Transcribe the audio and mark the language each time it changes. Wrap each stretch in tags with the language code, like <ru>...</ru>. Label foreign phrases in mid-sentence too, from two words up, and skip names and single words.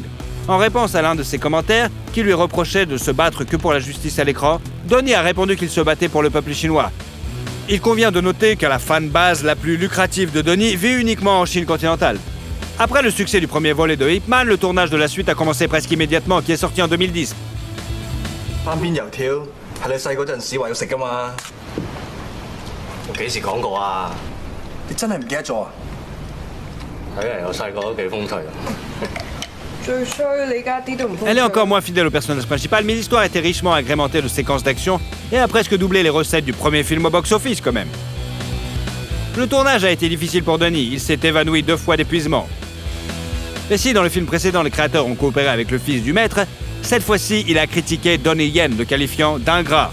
<fr>En réponse à l'un de ses commentaires, qui lui reprochait de se battre que pour la justice à l'écran, Donnie a répondu qu'il se battait pour le peuple chinois. Il convient de noter que la fanbase la plus lucrative de Donnie vit uniquement en Chine continentale. Après le succès du premier volet de Ip Man, le tournage de la suite a commencé presque immédiatement, qui est sorti en 2010.</fr> <yue>單邊油條係你細嗰陣時話要食㗎嘛？我幾時講過啊？你真係唔記得咗啊？睇嚟我細個都幾風趣啊！</yue> <fr>Elle est encore moins fidèle au personnage principal, mais l'histoire était richement agrémentée de séquences d'action et a presque doublé les recettes du premier film au</fr> <en>box-office</en> <fr>quand même. Le tournage a été difficile pour Donnie, il s'est évanoui 2 fois d'épuisement. Et si dans le film précédent les créateurs ont coopéré avec le fils du maître, cette fois-ci il a critiqué Donnie Yen, le qualifiant d'ingrat.</fr>